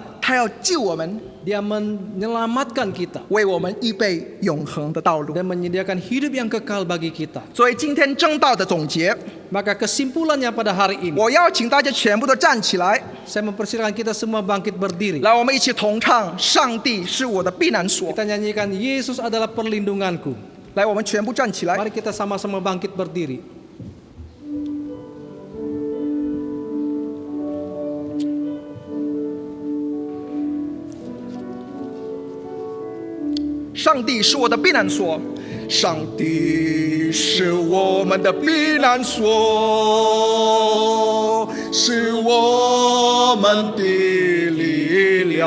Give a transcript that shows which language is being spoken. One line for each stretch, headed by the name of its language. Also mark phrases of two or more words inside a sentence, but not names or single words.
Chinese: 他要救我们，
Indonesian: Dia menyelamatkan kita
Chinese: 为我们预备永恒的道路。
Indonesian: dan menyediakan hidup yang kekal bagi kita.
Chinese: 所以今天正道的总结，
Indonesian: Maka kesimpulannya pada hari ini,
Chinese: 我邀请大家全部都站起来，
Indonesian: saya mempersilakan kita semua bangkit berdiri.
Chinese: 来，我们一起同唱：上帝是我的避难所。
Indonesian: Kita nyanyikan Yesus adalah perlindunganku.
Chinese: 来，我们全部站起来。
Indonesian: Mari kita sama-sama bangkit berdiri.
Chinese: 上帝是我的避难所，上帝是我们的避难所， 是我们的力